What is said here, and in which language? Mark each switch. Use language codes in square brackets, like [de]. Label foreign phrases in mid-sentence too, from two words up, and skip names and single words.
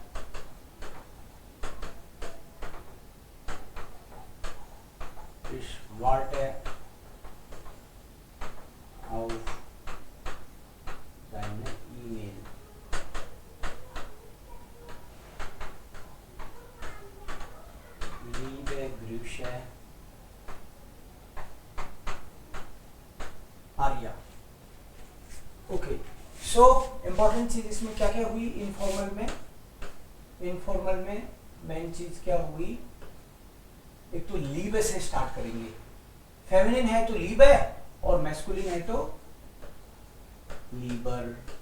[de] Ich warte auf deine E-Mail. Liebe Grüße, आर्या. [hi] ओके, [en] so important [hi] चीज इसमें क्या क्या हुई? इनफॉर्मल में मेन चीज क्या हुई? एक तो लीबे से स्टार्ट करेंगे. फेमिनिन है तो लीबे और मैस्कुलिन है तो लीबर.